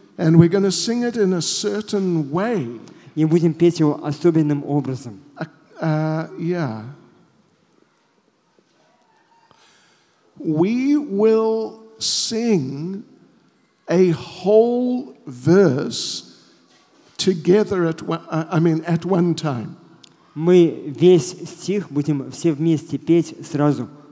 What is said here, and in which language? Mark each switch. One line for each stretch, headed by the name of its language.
English: And we're going to sing it in a certain way.
Russian: И будем петь его особенным образом.
English: Yeah. We will sing a whole verse together at one time.
Russian: Мы весь стих будем все вместе петь сразу.